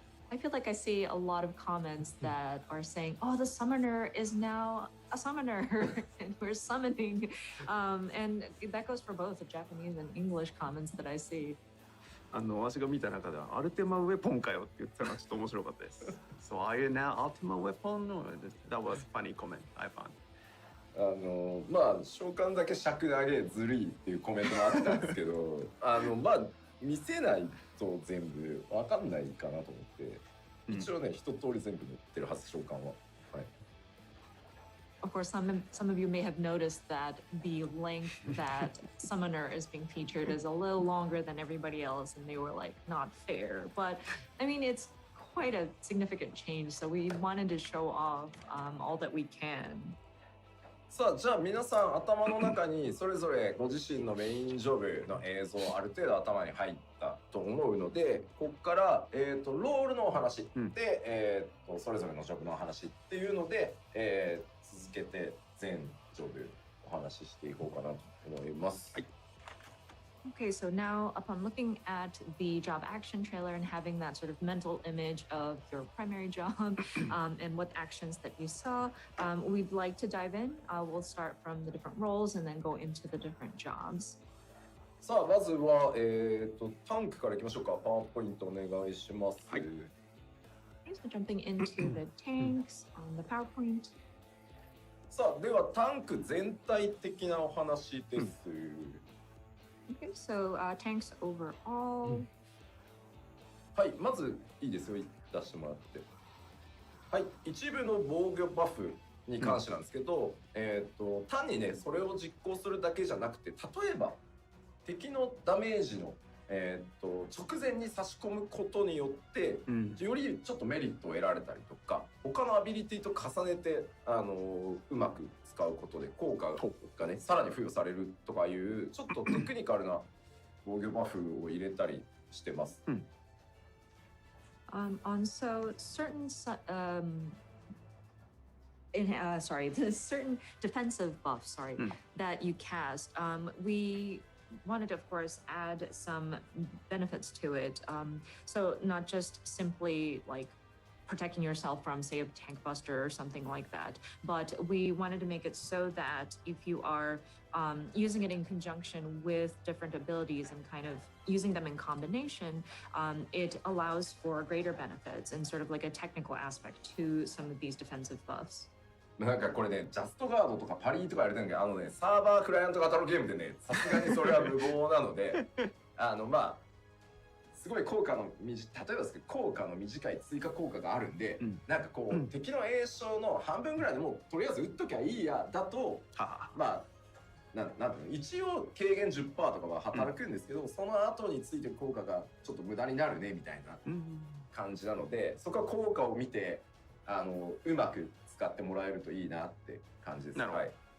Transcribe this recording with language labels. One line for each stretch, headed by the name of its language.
English: I feel like I see a lot of comments that are saying, "Oh, the summoner is now a summoner, and we're summoning," and that goes for both the Japanese and English comments that I see.
Japanese: 私が見た中ではアルテマウェポンかよって言ってたのがちょっと面白かったです。
English: So are you now Ultima Weapon? That was funny comment I found.
Japanese: まあ召喚だけ尺投げずるいっていうコメントもあったんですけどまあ見せないと全部わかんないかなと思って、一応ね一通り全部載ってるはず召喚は。はい。
English: Of course, some of you may have noticed that the length that Summoner is being featured is a little longer than everybody else, and they were like, not fair. But I mean, it's quite a significant change, so we wanted to show off all that we can.
Japanese: さあじゃあ皆さん頭の中にそれぞれご自身のメインジョブの映像ある程度頭に入ったと思うので、ここからロールのお話で、それぞれのジョブのお話っていうので、続けて全ジョブお話ししていこうかなと思います。はい。
English: Okay, so now upon looking at the job action trailer and having that sort of mental image of your primary job and what actions that you saw, we'd like to dive in. We'll start from the different roles and then go into the different jobs.
Japanese: さあまずは、タンクからいきましょうか。パワーポイントお願いします。はい。
English: Okay, so jumping into the tanks on the PowerPoint.
Japanese: さあではタンク全体的なお話です。
English: Okay, so tanks overall.
Japanese: はい、まずいいですよ、出してもらって。はい、一部の防御バフに関してなんですけど、単にね、それを実行するだけじゃなくて、例えば敵のダメージの、直前に差し込むことによって、よりちょっとメリットを得られたりとか、他のアビリティと重ねて、うまく使うことで効果がねさらに付与されるとかいうちょっとテクニカルな防御バフを入れたりしてます。
English: So certain the certain defensive buffs, that you cast, we wanted to, of course, add some benefits to it. So not just simply like protecting yourself from, say, a tank buster or something like that, but we wanted to make it so that if you are using it in conjunction with different abilities and kind of using them in combination, it allows for greater benefits and sort of like a technical aspect to some of these defensive buffs.
Japanese: なんかこれね、ジャストガードとかパリーとかやれてるんだけど、ね、サーバークライアント型のゲームでね、さすがにそれは無謀なので、まあ、すごい効果の例えばですけど、効果の短い追加効果があるんで、なんかこう、敵の栄翔の半分ぐらいでもうとりあえず打っときゃいいやだと、まあ、なんていうの、一応軽減 10% とかは働くんですけど、その後についてる効果がちょっと無駄になるねみたいな感じなので、そこは効果を見てうまく使ってもらえるといいなって感じです。はい。